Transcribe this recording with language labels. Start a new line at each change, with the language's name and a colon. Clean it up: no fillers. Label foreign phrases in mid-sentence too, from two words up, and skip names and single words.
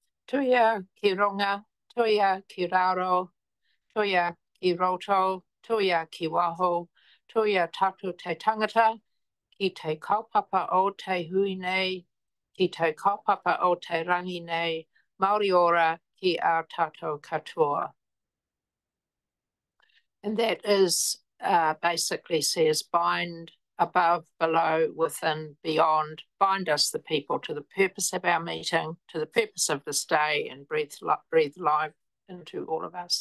Māori: Tuia ki ronga, tuia ki raro, tuia ki roto, tuia ki waho, tuia tatu te tangata, ki te kaupapa o te hui nei, ki te kaupapa o te rangi nei, Māori ora ki a tātou katoa.
English: And that is basically says bind above, below, within, beyond, bind us the people to the purpose of our meeting, to the purpose of this day, and breathe life into all of us.